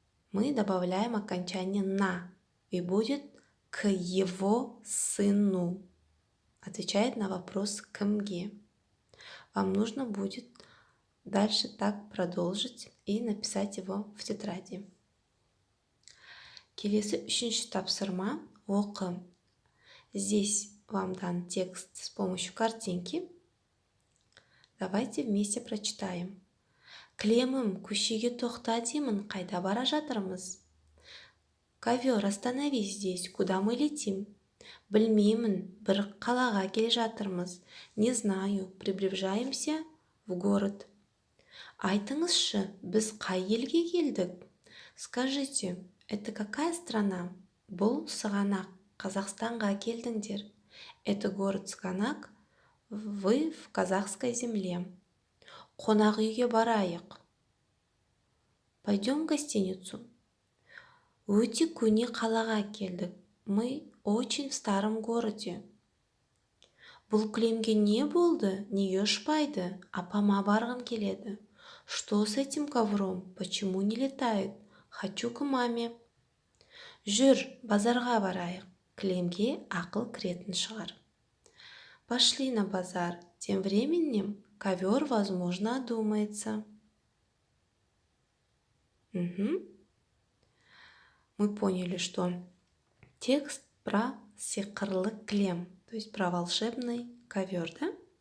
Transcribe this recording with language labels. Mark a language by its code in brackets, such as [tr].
[ru] Мы добавляем окончание на и будет к его сыну. Отвечает на вопрос кімге. Вам нужно будет дальше так продолжить и написать его в тетради. [kk] Келесі үшінші тапсырма оқы. [ru] Здесь вам дан текст с помощью картинки. Давайте вместе прочитаем. [kk] Кілемім, көшеге тоқта деймін, қайда бара жатырмыз? [ru] Ковер, остановись здесь, куда мы летим? [kk] Білмеймін, бір қалаға келе жатырмыз. [ru] Не знаю, приближаемся в город. [kk] Айтыңызшы, біз қай елге келдік? [ru] Скажите, это какая страна? [kk] Бұл сығанақ, Қазақстанға келдіңдер. [ru] Это город Сығанақ, вы в казахской земле. [kk] Қонақ үйге барайық. [ru] Пойдем в гостиницу. [kk] Өте көне қалаға келдік. [ru] Мы очень в старом городе. [kk] Бұл кілемге не болды? Неге ұшпайды? Апама барғым келеді. [ru] Что с этим ковром? Почему не летает? Хочу к маме. [kk] Жүр, базарға барайық. Кілемге ақыл кіретін шығар. [ru] Пошли на базар. Тем временем ковер, возможно, одумается. Мы поняли, что текст про [kk] сиқырлы кілем, [ru] то есть про волшебный ковер, да?